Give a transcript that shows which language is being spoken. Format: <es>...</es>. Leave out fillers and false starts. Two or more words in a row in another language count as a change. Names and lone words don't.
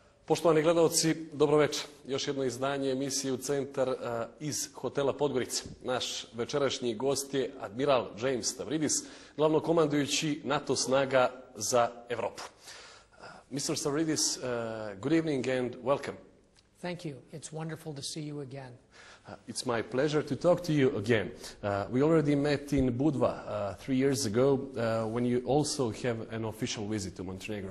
<sr>Poštovani gledalci, dobro večer. Još jedno izdanje emisije U centar iz hotela Podgorica. Naš večerašnji gost je admiral Džejmsom Stavridis, glavnokomandujući NATO snaga za Evropu.</sr> <en>Mr. Stavridis, good evening and welcome. Thank you. It's wonderful to see you again. It's my pleasure to talk to you again. We already met in Budva 3 years ago when you also have an official visit to Montenegro.</en>